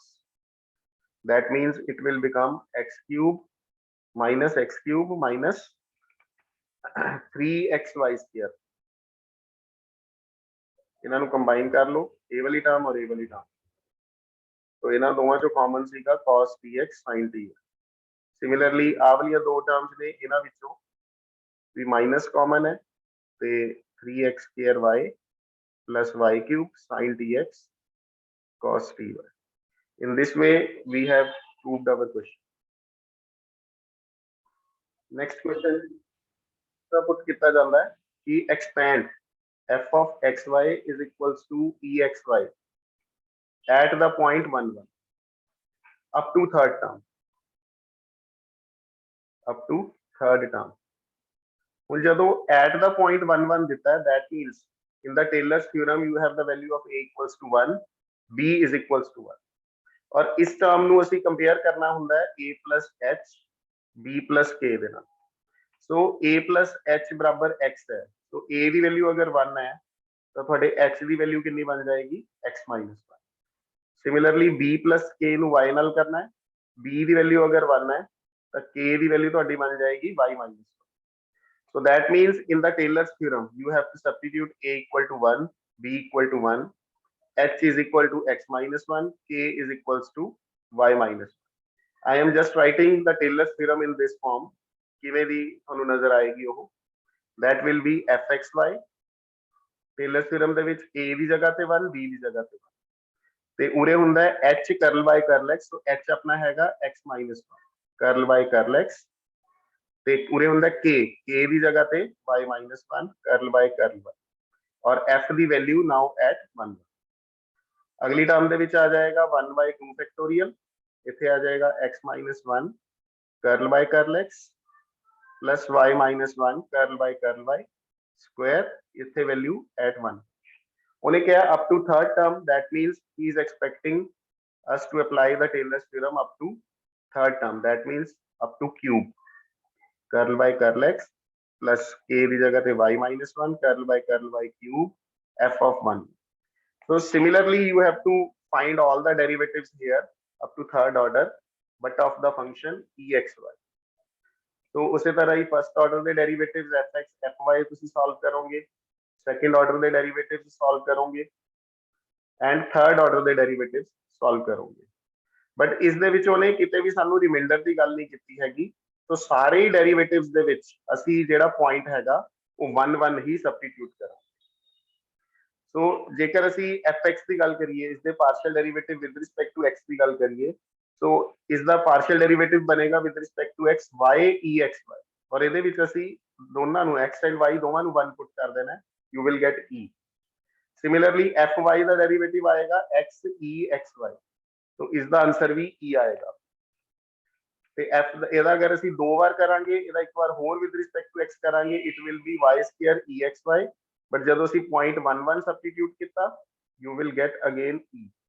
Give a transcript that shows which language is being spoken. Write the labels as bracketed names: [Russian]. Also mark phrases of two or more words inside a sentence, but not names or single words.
[English] that means it will become x cube minus x cube minus 3xy square। [Punjabi] ਇਹਨਾਂ ਨੂੰ ਕੰਬਾਈਨ ਕਰ ਲਓ, ਇਹ ਵਾਲੀ ਟਰਮ ਔਰ ਇਹ ਵਾਲੀ ਟਰਮ। तो ਇਹਨਾਂ ਦੋਵਾਂ ਚੋਂ ਕਾਮਨ ਸੀਗਾ cos tx sin ty। ਸਿਮਿਲਰਲੀ ਆਹ ਵਾਲੀਆਂ ਦੋ ਟਰਮਸ ਨੇ ਇਹਨਾਂ ਵਿੱਚੋਂ ਵੀ [English] minus common [Punjabi] ਹੈ ਤੇ [English] 3x square y plus y cube sin tx cos ty। In this way we have proved our question। next question [Punjabi] ਤਾਂ ਪੁੱਟ ਕੀਤਾ ਜਾਂਦਾ ਹੈ ਕਿ [English] expand f of xy is equals to exy at the point 1 1 up to third term, up to third term। [Punjabi] ਹੁਣ ਜਦੋਂ [English] at the point 1 1 [Punjabi] ਦਿੱਤਾ ਹੈ [English] that means in the Taylor's theorem you have the value of a equals to 1 b is equals to 1 [Punjabi] ਔਰ ਇਸ ਟਰਮ ਨੂੰ ਅਸੀਂ ਕੰਪੇਅਰ ਕਰਨਾ ਹੁੰਦਾ ਹੈ [English] a plus h b plus k [Punjabi] ਦੇ ਨਾਲ। ਸੋ [English] a plus h [Punjabi] ਬਰਾਬਰ x ਹੈ, ਸੋ a ਦੀ ਵੈਲਿਊ ਅਗਰ 1 ਹੈ ਤਾਂ ਤੁਹਾਡੇ h ਦੀ ਵੈਲਿਊ ਕਿੰਨੀ ਬਣ ਜਾਏਗੀ [English] x minus 1। [Punjabi] ਸਿਮਿਲਰਲੀ [English] b plus k [Punjabi] ਨੂੰ y ਨਾਲ ਕਰਨਾ ਹੈ, b ਦੀ ਵੈਲਿਊ ਅਗਰ 1 ਹੈ ਤਾਂ k ਦੀ ਵੈਲਿਊ ਤੁਹਾਡੀ ਬਣ ਜਾਏਗੀ [English] y minus 1। So that means in the Taylor's theorem you have to substitute a equal to 1 b equal to 1 h is equal to x minus 1 k is equals to y minus 1। I am just writing the Taylor's theorem in this form, [Punjabi] ਕਿਵੇਂ ਦੀ ਤੁਹਾਨੂੰ ਨਜ਼ਰ ਆਏਗੀ ਉਹ [English] that will be fxy [Punjabi] Taylor's theorem ਦੇ ਵਿੱਚ a ਦੀ ਜਗ੍ਹਾ ਤੇ 1 b ਦੀ ਜਗ੍ਹਾ ਤੇ 1 ਤੇ ਉਰੇ ਹੁੰਦਾ ਹੈ [English] h curl by curl x. [Punjabi] so h ਆਪਣਾ ਹੈਗਾ [English] x minus 1 curl by curl x [Punjabi] ਤੇ ਉਰੇ ਹੁੰਦਾ k ਦੀ ਜਗ੍ਹਾ ਤੇ [English] y minus 1 curl by curl y [Punjabi] और f ਦੀ ਵੈਲਿਊ [English] now at 1. [Punjabi] ਅਗਲੀ ਟਰਮ ਦੇ ਵਿੱਚ ਆ ਜਾਏਗਾ 1/2 ਫੈਕਟੋਰੀਅਲ, ਇੱਥੇ ਆ ਜਾਏਗਾ [English] x minus 1 curl by curl x plus y minus 1 curl by curl y square, [Punjabi] ਇੱਥੇ ਵੈਲਿਊ at 1। ਉਹਨੇ ਕਿਹਾ [English] up to third term, that means he is expecting us to apply the Taylor's theorem up to third term, that means up to cube curl by curl x plus k [Punjabi] ਦੀ ਜਗ੍ਹਾ ਤੇ [English] y minus 1 curl by curl y cube f of 1। So similarly you have to find all the derivatives here up to third order but of the function exy। [Hindi] तो उसी तरह ही फर्स्ट ऑर्डर के डेरिवेटिव्स fx fy [Punjabi] ਤੁਸੀਂ ਸੋਲਵ ਕਰੋਗੇ, [English] second order [Punjabi] ਦੇ ਡੈਰੀਵੇਟਿਵਸ ਸੋਲਵ ਕਰੋਗੇ [English] and third order [Punjabi] ਦੇ ਡੈਰੀਵੇਟਿਵਸ ਸੋਲਵ ਕਰੋਗੇ। ਬਟ ਇਸ ਦੇ ਵਿੱਚ ਉਹਨੇ ਕਿਤੇ ਵੀ ਸਾਨੂੰ ਰਿਮਾਈਂਡਰ ਦੀ ਗੱਲ ਨਹੀਂ ਕੀਤੀ ਹੈਗੀ, [Hindi] तो सारे ही डेरिवेटिव्स [Punjabi] ਦੇ ਵਿੱਚ ਅਸੀਂ ਜਿਹੜਾ ਪੁਆਇੰਟ ਹੈਗਾ ਉਹ 1 1 ਹੀ ਸਬਸਟੀਟਿਊਟ ਕਰਾਂਗੇ। ਸੋ ਜੇਕਰ ਅਸੀਂ fx ਦੀ ਗੱਲ ਕਰੀਏ, ਇਸ ਦੇ [English] partial derivative with respect to x [Punjabi] ਦੀ ਗੱਲ ਕਰੀਏ, ਸੋ ਇਸ ਦਾ [English] partial derivative [Punjabi] ਬਣੇਗਾ [English] with respect to x y exy [Punjabi] ਔਰ ਇਹਦੇ ਵਿੱਚ ਅਸੀਂ ਦੋਨਾਂ ਨੂੰ [English] x and y [Punjabi] ਦੋਵਾਂ ਨੂੰ 1 ਪੁੱਟ ਕਰ ਦੇਣਾ, [English] you will get e। [Punjabi] ਸਿਮਿਲਰਲੀ fy ਦਾ ਡੈਰੀਵੇਟਿਵ ਆਏਗਾ x exy, [Hindi] तो इसका आंसर भी e आएगा। [Punjabi] ਤੇ f ਇਹਦਾ ਅਗਰ ਅਸੀਂ ਦੋ ਵਾਰ ਕਰਾਂਗੇ, ਇਹਦਾ ਇੱਕ ਵਾਰ ਹੋਰ [English] with respect to x [Punjabi] ਕਰਾਂਗੇ, [English] it will be y square exy, [Punjabi] ਬਟ ਜਦੋਂ ਅਸੀਂ ਪੁਆਇੰਟ 1 1 ਸਬਸਟੀਟਿਊਟ ਕੀਤਾ, [English] you will get again e।